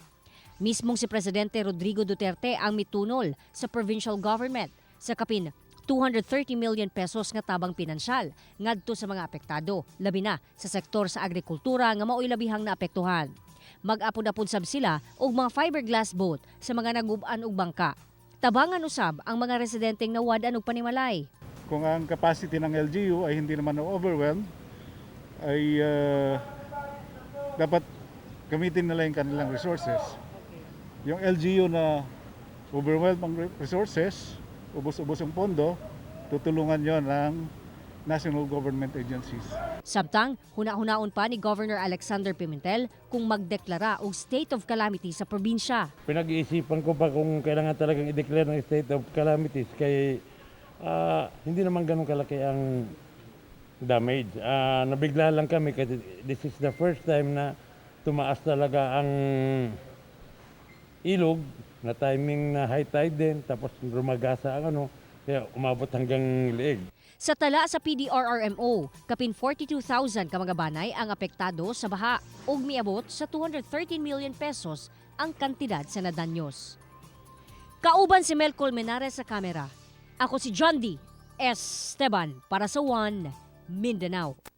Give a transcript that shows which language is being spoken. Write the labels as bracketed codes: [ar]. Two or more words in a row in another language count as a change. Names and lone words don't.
[ceb] Mismong si Presidente Rodrigo Duterte ang mitunol sa [en] provincial government [ceb] sa kapin 230 million pesos nga tabang pinansyal ngadto sa mga apektado, labi na sa sektor sa agrikultura nga mao'y labihang naapektuhan. Mag-apod-apod sab sila og mga [en] fiberglass boat [ceb] sa mga nagub-an og bangka. Tabangan usab ang mga residenteng nawad-an og panimalay. [tl] Kung ang capacity ng LGU ay hindi naman overwhelmed, ay dapat gamitin nila yung kanilang resources. Yung LGU na overwhelmed ang resources, ubos-ubos ang pondo, tutulungan yon ng [en] national government agencies. [ceb] Samtang, huna-hunaon pa ni Governor Alexander Pimentel kung magdeklara og [en] state of calamity [ceb] sa probinsya. [tl] Pinag-iisipan ko pa kung kailangan talagang i-declare ng [en] state of calamities [tl] kay hindi naman ganun kalaki ang damage. Nabigla lang kami kasi [en] this is the first time [tl] na tumaas talaga ang ilog na timing na high tide din tapos rumagasa ang kaya umabot hanggang liig. [ceb] Sa tala sa PDRRMO, kapin 42,000 ka mga banay ang apektado sa baha ug miabot sa 213 million pesos ang kantidad sa nadanyos. Kauban si Mel Colmenares sa kamera. Ako si John D. Esteban para sa One Mindanao.